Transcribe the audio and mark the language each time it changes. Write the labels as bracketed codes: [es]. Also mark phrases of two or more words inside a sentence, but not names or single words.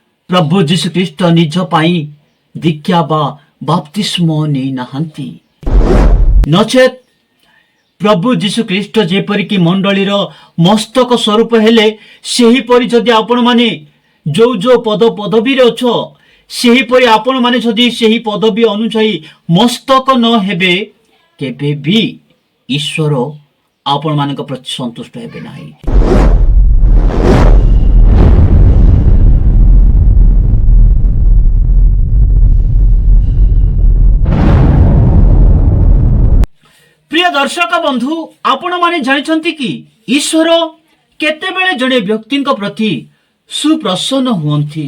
[or] ପ୍ରଭୁ ଯୀଶୁ ଖ୍ରୀଷ୍ଟ ନିଜ ପାଇଁ ଦୀକ୍ଷା ବା ବାପ୍ତିସ୍ମ ନହିଁ ନହାନ୍ତି ନଚେତ୍ ପ୍ରଭୁ ଯୀଶୁ ଖ୍ରୀଷ୍ଟ ଯେପରିକି ମଣ୍ଡଳୀର ମସ୍ତକ ସ୍ୱରୂପ ହେଲେ ସେହିପରି ଯଦି ଆପଣ ମାନେ ଯୋ ଯୋ ପଦ ପଦବୀ ଅଛ ସେହିପରି ଆପଣ ମାନେ ଯଦି ସେହି ପଦବୀ ଅନୁଯାୟୀ ମସ୍ତକ ନ ହେବେ କେବେ ଭି ଈଶ୍ୱର ଆପଣ ମାନଙ୍କ ପ୍ରତି ସନ୍ତୁଷ୍ଟ ହେବେ ନାହିଁ। ପ୍ରିୟ ଦର୍ଶକ ବନ୍ଧୁ ଆପଣ ମାନେ ଜାଣିଛନ୍ତି କି ଈଶ୍ୱର କେତେବେଳେ ଜଣେ ବ୍ୟକ୍ତି ପ୍ରତି ସୁପ୍ରସନ୍ନ ହୁଅନ୍ତି।